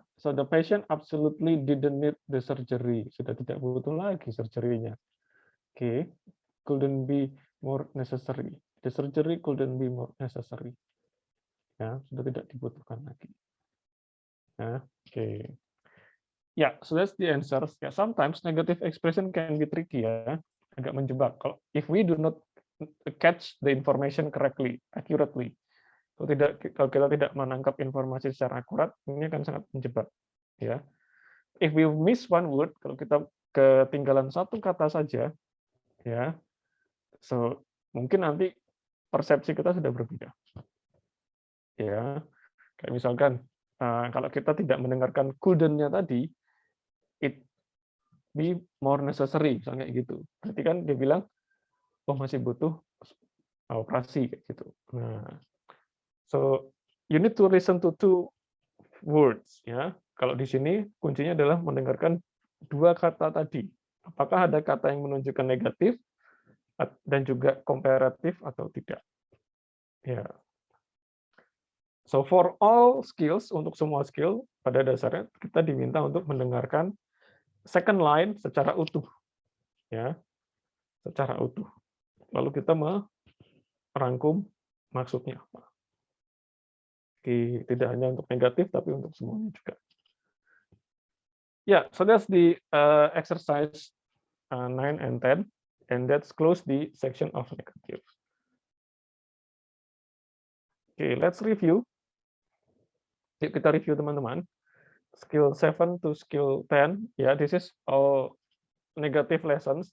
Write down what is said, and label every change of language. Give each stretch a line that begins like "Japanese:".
English: So the patient absolutely didn't need the surgery.
Indonesian: Sudah tidak butuh lagi surgery-nya.
English: Okay. Couldn't be more necessary. The surgery couldn't be more necessary.
Indonesian: Ya, sudah tidak dibutuhkan lagi. Ya, okay.
English: Yeah, so that's the answer. Yeah, sometimes negative expression can be tricky ya,
Indonesian: agak menjebak.
English: If we do not catch the information correctly, accurately,
Indonesian: kalau kita tidak menangkap informasi secara akurat, ini akan sangat menjebak. Ya,
English: if we miss one word,
Indonesian: kalau kita ketinggalan satu kata saja, ya, so mungkin nanti persepsi kita sudah berbeda. Ya, kayak misalkan kalau kita tidak mendengarkan couldn't-nya tadi,
English: it be more necessary,
Indonesian: misalnya gitu. Berarti kan dia bilang, oh masih butuh operasi kayak gitu.
English: Nah, so you need to listen to two words, ya.
Indonesian: Kalau di sini kuncinya adalah mendengarkan dua kata tadi. Apakah ada kata yang menunjukkan negatif dan juga komparatif atau tidak? Ya.
English: So for all skills,
Indonesian: untuk semua skill pada dasarnya kita diminta untuk mendengarkan second line secara utuh, ya, secara utuh. Lalu kita merangkum maksudnya apa. Oke, tidak hanya untuk negatif, tapi untuk semuanya juga.
English: Yeah, so that's the exercise 9 and 10. And that's close the section of negative. Okay, let's review.
Indonesian: Yuk kita review teman-teman.
English: Skill 7 to skill 10. Ya, this is all negative lessons.